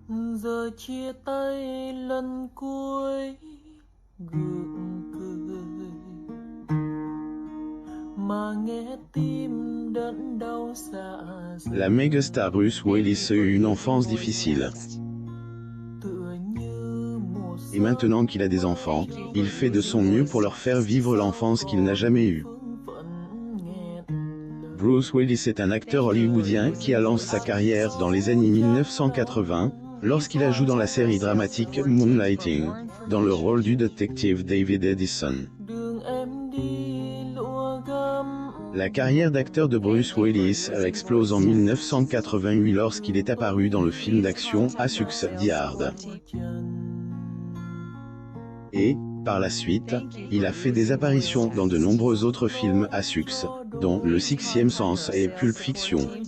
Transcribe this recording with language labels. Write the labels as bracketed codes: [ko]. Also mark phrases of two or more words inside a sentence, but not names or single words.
[vi] Giờ chia tay lần cuối gượng cười mà nghe tim đớn đau dạ dày. [fr] La mégastar Bruce Willis eut une enfance difficile. [vi] Tựa như một [fr] Et maintenant qu'il a des enfants, il fait de son mieux pour leur faire vivre l'enfance qu'il n'a jamais eue. [vi] phương phận nghẹn lời. [fr] Bruce Willis est un acteur hollywoodien qui a lancé sa carrière dans les années 1980, lorsqu'il a joué dans la série dramatique Moonlighting, dans le rôle du détective David Edison. [vi] Đường em đi lụa gấm. [fr] La carrière d'acteur de Bruce Willis explose en 1988 lorsqu'il est apparu dans le film d'action à succès Die Hard. Et, par la suite, il a fait des apparitions dans de nombreux autres films à succès, dont Le Sixième Sens et Pulp Fiction.